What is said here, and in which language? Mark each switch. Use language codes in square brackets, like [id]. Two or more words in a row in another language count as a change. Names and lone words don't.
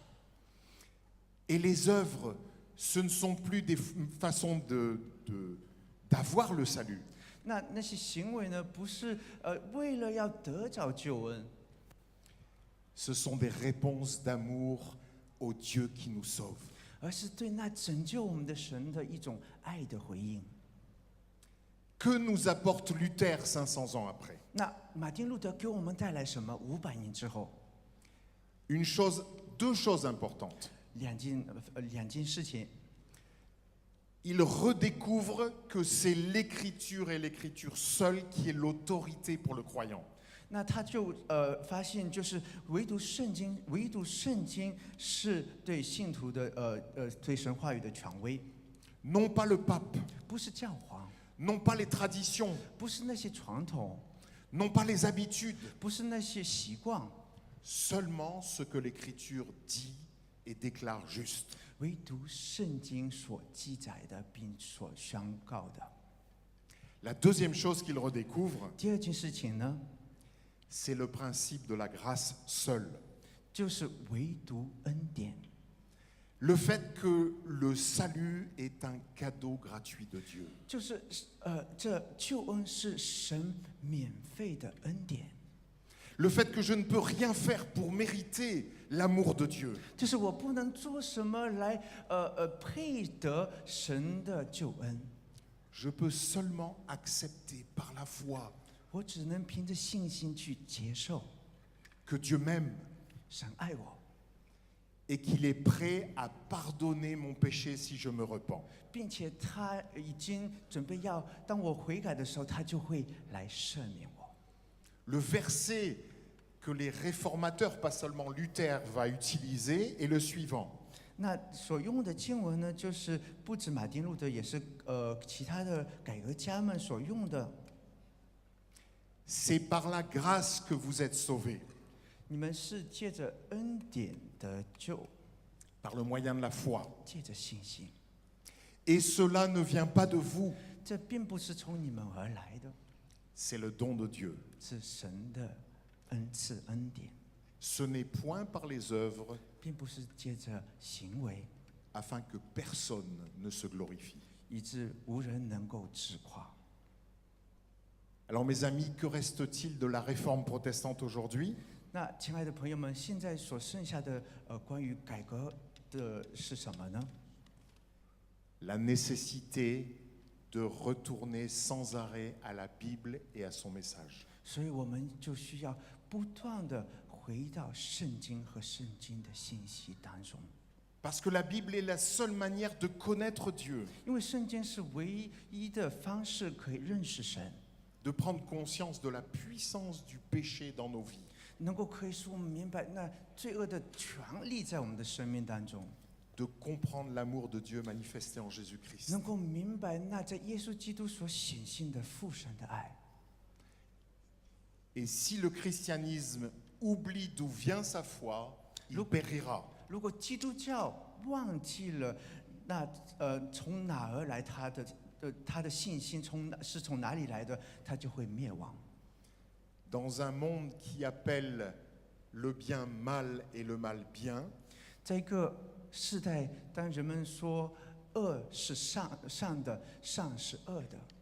[fr] Et les œuvres, ce ne sont plus des façons d'avoir le salut. [zh] 那些行为呢，不是为了要得着救恩， [fr] Ce sont des réponses d'amour au Dieu qui nous sauve. [zh] 而是对那拯救我们的神的一种爱的回应。 [fr] Que nous apporte Luther 500 ans après? [zh] 那马丁路德给我们带来什么？500年之后， [fr] Deux choses importantes. [zh] 两件事情， [fr] Il redécouvre que c'est l'écriture et l'écriture seule qui est l'autorité pour le croyant. [zh] 那他就发现，就是唯独圣经是对信徒的对神话语的权威， [fr] Non pas le pape, [zh] 不是教皇， [fr] non pas les traditions, [zh] 不是那些传统， [fr] non pas les habitudes, [zh] 不是那些习惯， [fr] seulement ce que l'écriture dit et déclare juste. [zh] 唯独圣经所记载的并所宣告的。 [fr] La deuxième chose qu'il redécouvre, [zh] 第二件事情呢， [fr] c'est le principe de la grâce seule. [zh] 就是唯独恩典。 [fr] Le fait que le salut est un cadeau gratuit de Dieu. [zh] 就是这救恩是神免费的恩典， [fr] Le fait que je ne peux rien faire pour mériter l'amour de Dieu. [zh] 就是我不能做什么来配得神的救恩， [fr] Je peux seulement accepter par la foi [zh] 我只能凭着信心去接受 [fr] que Dieu m'aime [zh] 神爱我， [fr] et qu'il est prêt à pardonner mon péché si je me repens. [zh] 并且他已经准备要当我悔改的时候，他就会来赦免我。 [fr] Le verset que les réformateurs, pas seulement Luther, va utiliser est le suivant. [zh] 那所用的经文呢，就是不止马丁路德，也是其他的改革家们所用的。 [fr] C'est par la grâce que vous êtes sauvés, [zh] 你们是借着恩典得救， [fr] par le moyen de la foi. [zh] 借着信心。 [fr] Et cela ne vient pas de vous, [zh] 这并不是从你们而来的， [fr] c'est le don de Dieu. [zh] 是神的恩赐恩典， [fr] Ce n'est point par les œuvres [zh] 并不是借着行为， [fr] afin que personne ne se glorifie. [zh] 以致无人能够自夸。 [fr] Alors mes amis, que reste-t-il de la réforme protestante aujourd'hui? [zh] 那亲爱的朋友们，现在所剩下的关于改革的是什么呢？ [fr] La nécessité de retourner sans arrêt à la Bible et à son message. [zh] 所以我们就需要不断的回到圣经和圣经的信息当中， [fr] Parce que la Bible est la seule manière de connaître Dieu, [zh] 因为圣经是唯一的方式可以认识神， [fr] de prendre conscience de la puissance du péché dans nos vies, [zh] 能够可以使我们明白那罪恶的权利在我们的生命当中， [fr] de comprendre l'amour de Dieu manifesté en Jésus-Christ. [zh] 能够明白那在耶稣基督所显现的父神的爱。 [fr] Et si le christianisme oublie d'où vient sa foi, il Le- périra. [zh] 如果基督教忘记了那从哪而来他的信心从哪里来的，他就会灭亡。 [fr] Dans un monde qui appelle le bien mal et le mal bien, [zh] 在一个世代，当人们说恶是善的，善是恶的，